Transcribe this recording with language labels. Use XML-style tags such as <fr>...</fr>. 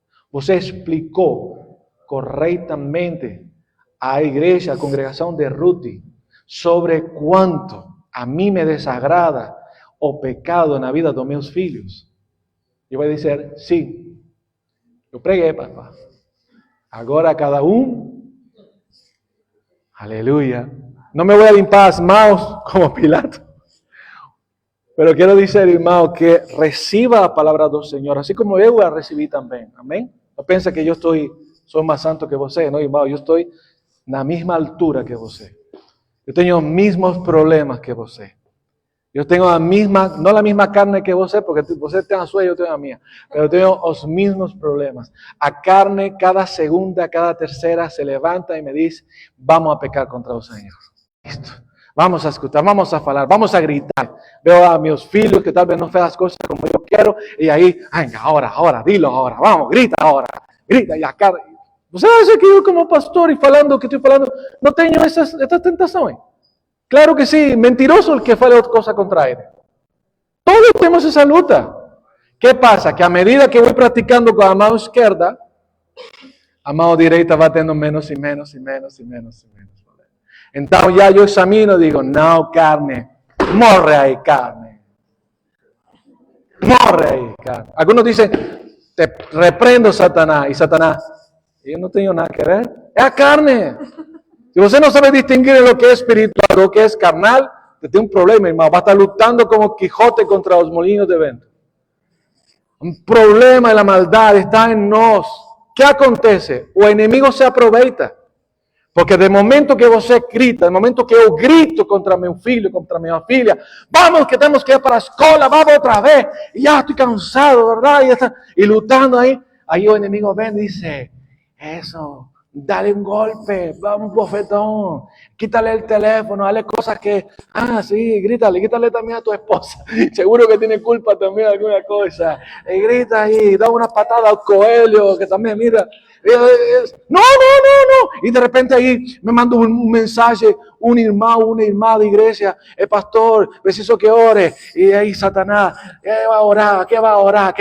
<pt>Você explicou corretamente à igreja, à congregação de Ruth, sobre quanto a mim me desagrada o pecado na vida dos meus filhos? Eu vou dizer, sim, eu preguei, papá. Agora cada aleluia.</pt> <es>No me voy a limpar las manos como Pilato. Pero quiero decir, hermano, que reciba la palabra del Señor, así como yo la recibí también. Amén. No piensa que yo soy más santo que você, no, hermano. Yo estoy en la misma altura que você. Yo tengo los mismos problemas que você. Yo tengo la misma, no la misma carne que você,</es> <pt>porque você tem a sua</pt> <es>y yo tengo la mía. Pero tengo los mismos problemas. A carne, cada segunda, cada tercera, se levanta y me dice, vamos a pecar contra el Señor. Listo.</es> <pt>Vamos a escutar, vamos a falar, vamos a gritar.</pt> <es>Veo a mis</es> <pt>filhos</pt> <es>que tal vez no hacen las cosas como yo quiero, y ahí, venga, ahora, dilo ahora, vamos, grita ahora, grita, y acá.</es> <pt>Você acha que eu como pastor e falando o que estou falando, não tenho essas tentações? Claro que sim,</pt> <es>mentiroso el que</es> <pt>fale outra coisa contra ele. Todos temos essa luta. Que passa? Que a medida que vou praticando com a mão esquerda, a mão direita vai tendo menos e menos e menos e menos e menos. Então já eu examino e digo, não, carne, morre ahí, carne. Morre ahí, carne.</pt> <es>Algunos dicen, te reprendo, Satanás. Y Satanás, yo no tengo nada que ver. Es a carne. Si usted no sabe distinguir lo que es espiritual, lo que es carnal, usted tiene un problema, hermano. Va a estar luchando como Quijote contra los molinos de viento. Un problema de la maldad está en nos.</es> <pt>¿Qué acontece? O enemigo se aprovecha. Porque de momento que você grita, de momento que eu grito contra meu filho, contra minha filha, vamos que temos que ir para a escola, vamos outra vez, e já estou cansado, verdade? E lutando aí o inimigo vem e diz, isso, dale um golpe, vamos, bofetão,</pt> <es>quítale el teléfono, dale cosas que, sí, grítale también a tu esposa, seguro que tiene culpa también de alguna cosa, y grita ahí, da una patada al coelho, que también, mira, no, y de repente ahí me mandó un mensaje, un hermano, una hermana de iglesia, el pastor, preciso que ore, y ahí Satanás, ¿qué va a orar?</es>